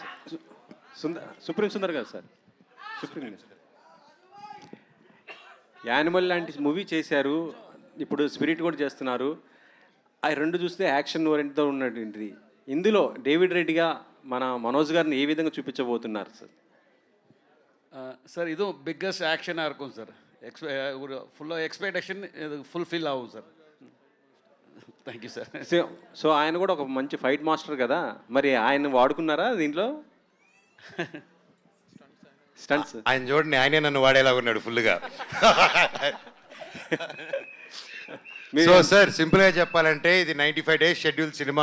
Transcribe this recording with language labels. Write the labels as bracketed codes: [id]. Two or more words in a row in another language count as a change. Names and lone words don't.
[te] సుప్రీం సుందర్ గారు సార్, యానిమల్ లాంటి మూవీ చేశారు, ఇప్పుడు స్పిరిట్ కూడా చేస్తున్నారు. ఆ రెండు చూస్తే యాక్షన్ ఓరియంట్తో ఉన్నటువంటిది. ఇందులో డేవిడ్ రెడ్డిగా మన మనోజ్ గారిని ఏ విధంగా చూపించబోతున్నారు సార్? [kn] ಸರ್ ಇದು ಬಿಗ್ಗೆಸ್ಟ್ ಆ್ಯಕ್ಷನ್ [ta] இருக்கும் [kn] ಸರ್. ಫುಲ್ ಎಕ್ಸ್ಪೆಕ್ಟೇಷನ್ ಇದು ಫುಲ್ಫಿಲ್ ಆகும் ಸರ್. [en] thank you sir. [te] సో ఆయన కూడా ఒక మంచి ఫైట్ మాస్టర్ కదా, మరి ఆయన వాడుకున్నారా దీంట్లో స్టంట్స్? ఆయన చూడండి, ఆయనే నన్ను వాడేలా ఉన్నాడు ఫుల్గా. సో సార్ సింపుల్గా చెప్పాలంటే ఇది [en] 95 days [te] షెడ్యూల్ సినిమా.